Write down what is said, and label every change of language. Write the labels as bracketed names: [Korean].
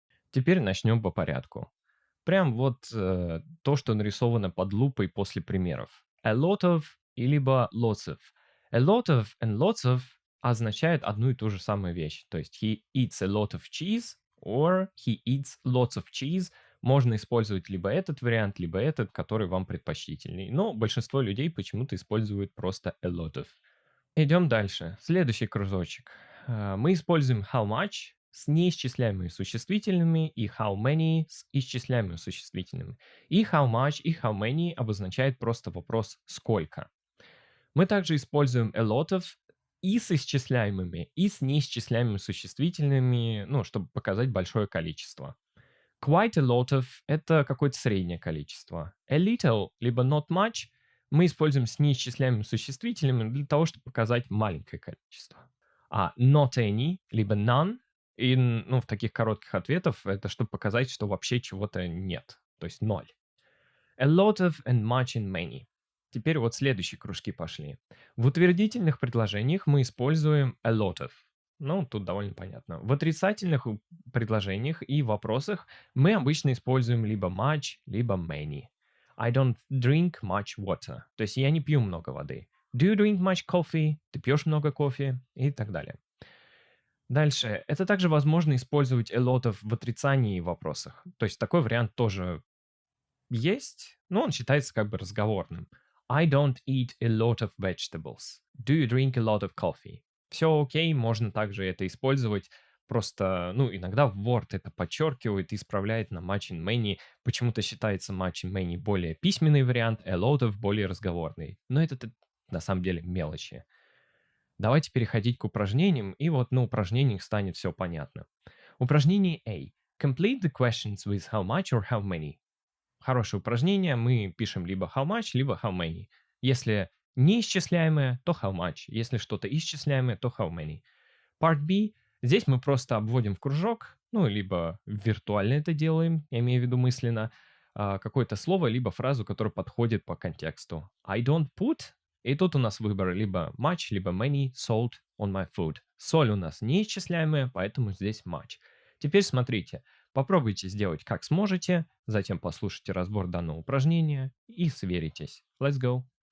[Russian] Теперь начнем по порядку. Прям вот то, что нарисовано под лупой после примеров. [English] A lot of [Russian] и либо [English] lots of. A lot of and lots of [Russian] означает одну и ту же самую вещь. То есть [English] he eats a lot of cheese or he eats lots of cheese. [Russian] Можно использовать либо этот вариант, либо этот, который вам предпочтительней. Но большинство людей почему-то используют просто a lot of. Идем дальше. Следующий кружочек. Мы используем how much с неисчисляемыми существительными и how many с исчисляемыми существительными. И how much, и how many обозначает просто вопрос «сколько?». Мы также используем a lot of и с исчисляемыми, и с неисчисляемыми существительными, чтобы показать большое количество. Quite a lot of – это какое-то среднее количество. A little, либо not much мы используем с неисчисляемыми существительными для того, чтобы показать маленькое количество. А not any, либо none, и в таких коротких ответах это чтобы показать, что вообще чего-то нет, то есть ноль. [English] A lot of and much and many. [Russian] Теперь вот следующие кружки пошли. В утвердительных предложениях мы используем a lot of. Тут довольно понятно. В отрицательных предложениях и вопросах мы обычно используем либо much, либо many. [English] I don't drink much water. [Russian] То есть я не пью много воды. [English] Do you drink much coffee? [Russian] Ты пьешь много кофе? И так далее. Дальше. Это также возможно использовать a lot of в отрицании и вопросах. То есть такой вариант тоже есть, но он считается как бы разговорным. [English] I don't eat a lot of vegetables. Do you drink a lot of coffee? [Russian] Все окей, можно также это использовать. Просто, иногда Word это подчеркивает и исправляет на much and many. Почему-то считается much and many более письменный вариант, a lot of более разговорный. Но это на самом деле мелочи. Давайте переходить к упражнениям, и вот на упражнениях станет все понятно. Упражнение A. [English] Complete the questions with how much or how many. [Russian] Хорошее упражнение, мы пишем либо how much, либо how many. Если неисчисляемое, то how much. Если что-то исчисляемое, то how many. [English] Part B. [Russian] Здесь мы просто обводим в кружок, либо виртуально это делаем, я имею в виду мысленно, какое-то слово, либо фразу, которая подходит по контексту. [English] I don't put, [Russian] и тут у нас выбор либо much, либо [English] many salt on my food. [Russian] Соль у нас неисчисляемая, поэтому здесь much. Теперь смотрите, попробуйте сделать как сможете, затем послушайте разбор данного упражнения и сверитесь. [English] Let's go!